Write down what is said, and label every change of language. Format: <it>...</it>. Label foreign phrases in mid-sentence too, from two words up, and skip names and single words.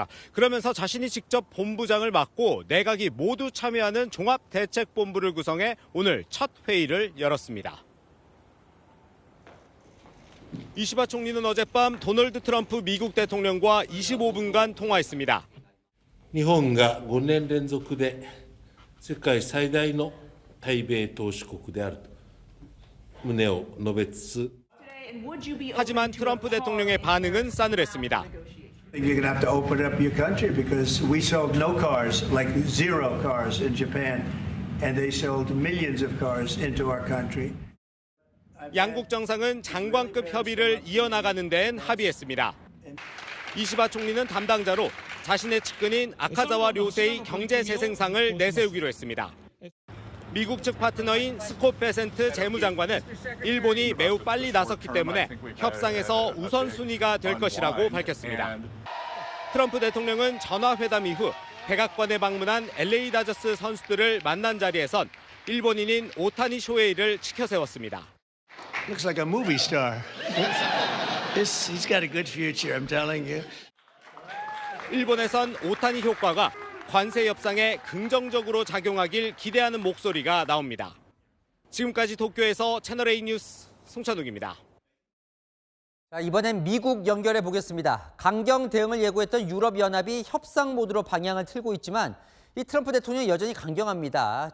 <ko>그러면서 자신이 직접 본부장을 맡고 내각이 모두 참여하는 종합대책본부를 구성해 오늘 첫 회의를 열었습니다. 이시바 총리는 어젯밤 도널드 트럼프 미국 대통령과 25분간 통화했습니다.</ko> <ja>日本が5年連続で世界最大の対米投資国であると旨を述べつつ</ja> <ko>하지만 트럼프 대통령의 반응은 싸늘했습니다.</ko> <en>You're going to have to open up your country because we sold no cars, like 0 cars in Japan, and they sold millions of cars into our country.</en> <ko>양국 정상은 장관급 협의를 이어나가는 데엔 합의했습니다. 이시바 총리는 담당자로 자신의 측근인 아카자와 료세이 경제재생상을 내세우기로 했습니다. 미국 측 파트너인 스콧 베센트 재무장관은 일본이 매우 빨리 나섰기 때문에 협상에서 우선순위가 될 것이라고 밝혔습니다. 트럼프 대통령은 전화회담 이후 백악관에 방문한 LA 다저스 선수들을 만난 자리에선 일본인인 오타니 쇼헤이를 치켜 세웠습니다.</ko> <en>Looks like a movie star. He's got a good future, I'm telling you.</en> <ko>일본에선 오타니 효과가 관세 협상에 긍정적으로 작용하길 기대하는 목소리가 나옵니다. 지금까지 도쿄에서 채널A 뉴스 송찬욱입니다. 자, 이번엔 미국 연결해 보겠습니다. 강경 대응을 예고했던 유럽연합이 협상 모드로 방향을 틀고 있지만 이 트럼프 대통령이 여전히 강경합니다.</ko>